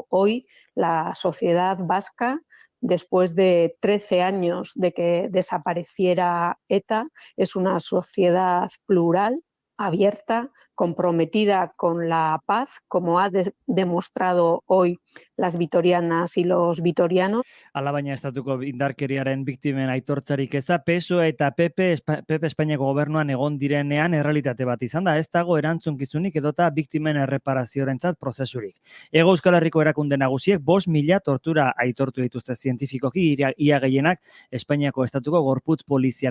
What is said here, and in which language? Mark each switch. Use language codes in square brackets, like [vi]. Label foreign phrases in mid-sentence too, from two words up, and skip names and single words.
[es] Hoy la sociedad vasca, después de 13 años de que desapareciera ETA, es una sociedad plural, abierta, comprometida con la paz, como ha demostrado hoy las vitorianas y los vitorianos. [eu] Alabaina estatuko indarkeriaren biktimen aitortzarik eza, PSOE eta PP Espainiako gobernuan egon direnean errealitate bat izan da, ez dago erantzunkizunik edota biktimen erreparaziorentzat prozesurik. Hego Euskal Herriko erakunde nagusiek 5.000 tortura aitortu dituzte zientifikoki, ia gehienak Espainiako estatuko gorputz poliziarenak.